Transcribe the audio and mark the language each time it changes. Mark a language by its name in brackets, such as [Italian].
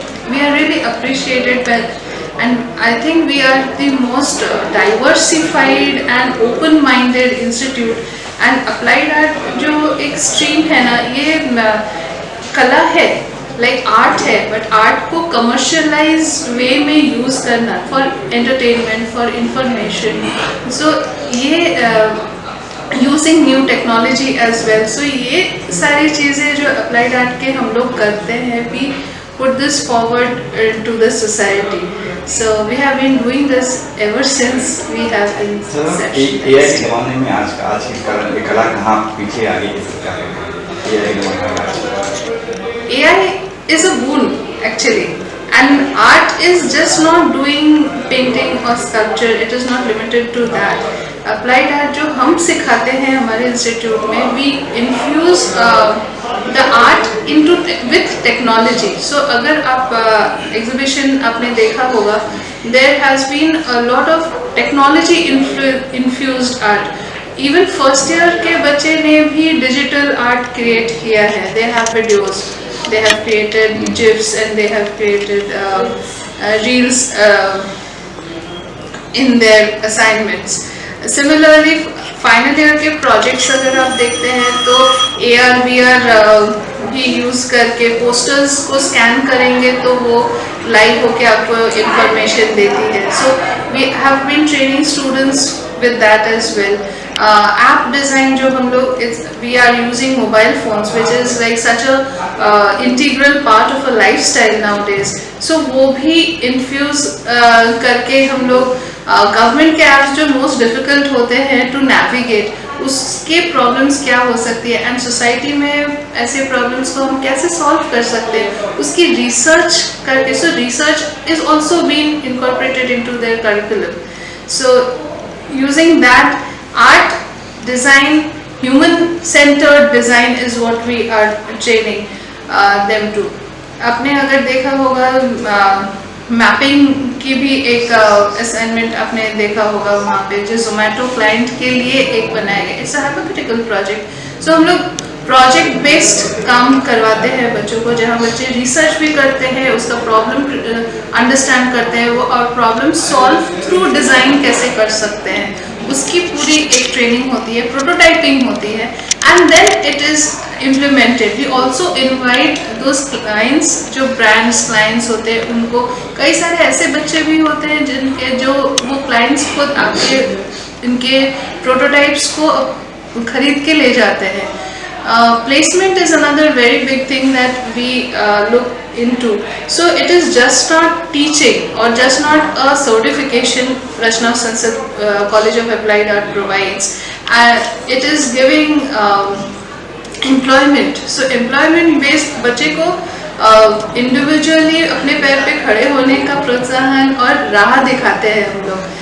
[English] we are really appreciated and I think we are the most diversified and open-minded institute and applied art [Hindi] जो एक stream है ना, ये कला है, [English] like art है, but art [Hindi] को commercialize way में use करना [English] for entertainment, for information. So ये using new technology as well. So [Hindi] ये सारी चीज़ें जो applied art के हम लोग करते हैं, [English] we put this forward to the society. So we have been doing this ever since we have been [Hindi] AI के ज़माने में आज की कला कहाँ पीछे आगे की सरकार है? AI के ज़माने में [English] AI is a boon actually, and art is just not doing painting or sculpture. It is not limited to that. Applied art [Hindi] जो हम सिखाते हैं हमारे इंस्टीट्यूट में, [English] we infuse the art into with technology. So [Hindi] अगर आप exhibition आपने देखा होगा, [English] there has been a lot of technology infused art. [Hindi] Even first year के बच्चे ने भी digital art create किया है. [English] They have videos, they have created GIFs, and they have created reels in their assignments. [Hindi] Similarly, final year के projects अगर आप देखते हैं तो AR VR भी यूज़ करके पोस्टर्स को स्कैन करेंगे तो वो लाइव होके आपको इंफॉर्मेशन देती है. [English] So we have been training students with that as well. App design [Hindi] जो हम लोग [English] We are using mobile phones which is like such a integral part of a lifestyle nowadays. [Hindi] सो वो भी infuse करके हम लोग government के apps जो मोस्ट डिफ़िकल्ट होते हैं टू नेविगेट, उसके प्रॉब्लम्स क्या हो सकती है एंड सोसाइटी में ऐसे प्रॉब्लम्स को हम कैसे सॉल्व कर सकते हैं, उसकी रिसर्च करके. [English] So research is also been incorporated into their curriculum. So using that art, design, human-centered design is what we are training them to. [Hindi] आपने अगर देखा होगा मैपिंग की भी एक असाइनमेंट आपने देखा होगा वहाँ पे जो जोमेटो क्लाइंट के लिए एक बनाया गया. [English] It's a hypothetical project. [Hindi] सो हम लोग प्रोजेक्ट बेस्ड काम करवाते हैं बच्चों को, जहाँ बच्चे रिसर्च भी करते हैं, उसका प्रॉब्लम अंडरस्टैंड करते हैं वो, और प्रॉब्लम सॉल्व थ्रू डिज़ाइन कैसे कर सकते हैं, उसकी पूरी एक ट्रेनिंग होती है, प्रोटोटाइपिंग होती है, [English] And then it is implemented. We also invite those clients [Hindi] जो ब्रांड्स क्लाइंट्स होते हैं, उनको कई सारे ऐसे बच्चे भी होते हैं जिनके जो वो क्लाइंट्स खुद आपके इनके प्रोटोटाइप्स को खरीद के ले जाते हैं. [English] Placement is another very big thing that we look into. So it is just not teaching or just not a certification Rachna Sansad College of Applied Art provides. It is giving employment. [Hindi] So employment based बच्चे को individually अपने पैर पे खड़े होने का प्रोत्साहन और राह दिखाते हैं हम लोग.